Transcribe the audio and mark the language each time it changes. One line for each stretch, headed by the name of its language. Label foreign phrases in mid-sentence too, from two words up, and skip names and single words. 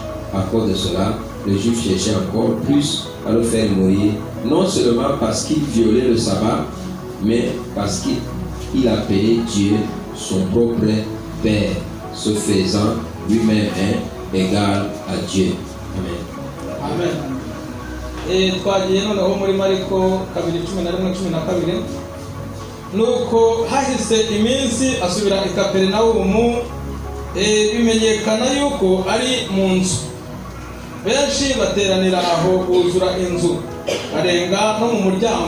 French: À cause de cela, les Juifs cherchaient encore plus à le faire mourir, non seulement parce qu'il violait le sabbat, mais parce qu'il appelait Dieu son propre Père, se faisant lui-même égal à Dieu.
Kinyarwanda: Amen. Amen. Twagiye noneho muri Mariko 2:11-12. Nuko hahise iminsi asubira i Kaperinawumu, bimenyekana yuko ari mu nzu. Benshi bateranira aho buzura inzu, barenga no mu muryango.